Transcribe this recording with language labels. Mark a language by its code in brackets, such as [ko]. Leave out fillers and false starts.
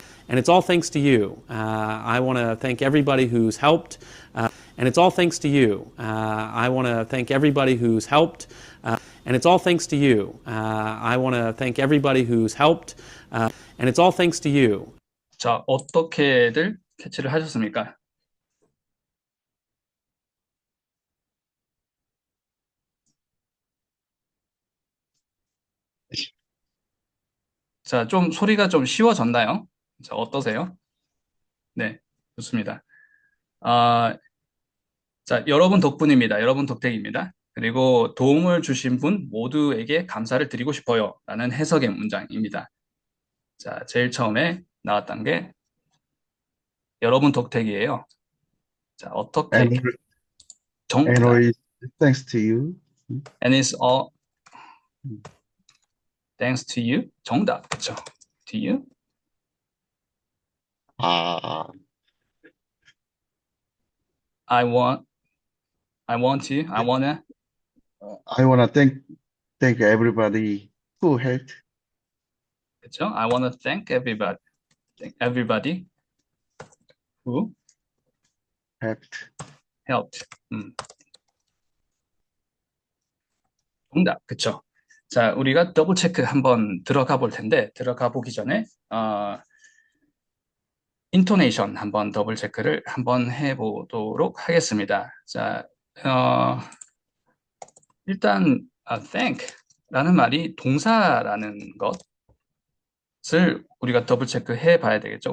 [en] And it's all thanks to you. I want to thank everybody who's helped. And it's all thanks to you. I want to thank everybody who's helped. And it's all thanks to you. I want to thank everybody who's helped. And it's all thanks to you. [ko] 자, 어떻게들 캐치를 하셨습니까? 자, 좀 소리가 좀 쉬워졌나요? 자, 어떠세요? 네, 좋습니다. 자, 여러분 덕분입니다. 여러분 덕택입니다. 그리고 도움을 주신 분 모두에게 감사를 드리고 싶어요. 라는 해석의 문장입니다. 자, 제일 처음에 나왔던 게 여러분 덕택이에요. 자, 어떻게 [en] And [ko] 정답. [en] always thanks to you. And it's all thanks to you. [ko] 정답. 그쵸? [en] To you. Uh, I want to. I wanna. I wanna thank everybody who helped. [ko] 그쵸? [en] I wanna thank everybody. Thank everybody who helped. [ko] 정답. 그쵸? 자, 우리가 더블 체크 한번 들어가 볼 텐데, 들어가 보기 전에, 인토네이션 한번 더블 체크를 한번 해보도록 하겠습니다. 자, 일단, thank라는 말이 동사라는 것을 우리가 더블 체크 해 봐야 되겠죠.